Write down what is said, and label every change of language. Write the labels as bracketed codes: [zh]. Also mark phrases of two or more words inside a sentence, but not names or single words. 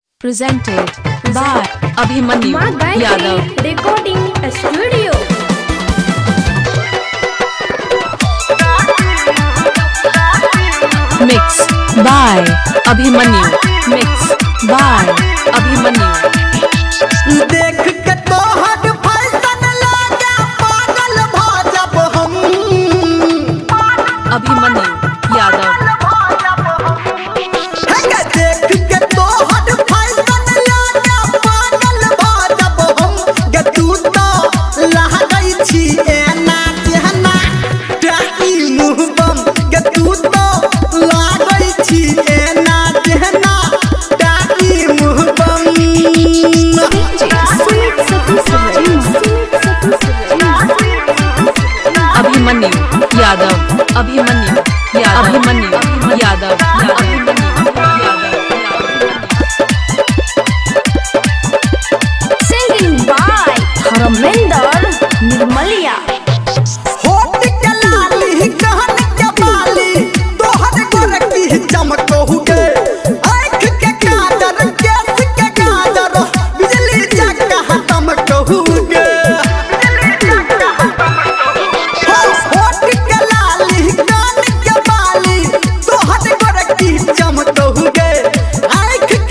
[en] presented by Abhimanyu Yadav Recording Studio. Mix by Abhimanyu. Mix by Abhimanyu. [mai] देख के तोहर फैशन लागे पागल भ जब हम [en] Abhimanyu Yadav. [mai] देख के तोहर फैशन लागे पागल भ जब हम गे तू तो लहरै छी एना जेहना टाई मुँह बम गे तू तो लागै छी एना जेहना टाई मुँह बम [en] Abhimanyu Yadav. Abhimanyu Yadav. Abhimanyu Yadav. Abhimanyu Yadav. Singing by Haraminder Nirmalia. [mai] होठ के लाली कहन के बाली तोहर गोरकी चमकहुगे आँख के काजर केस के काजर बिजली जगह चमकहुगे होठ के लाली कहन के बाली तोहर गोरकी चमकहुगे आँख के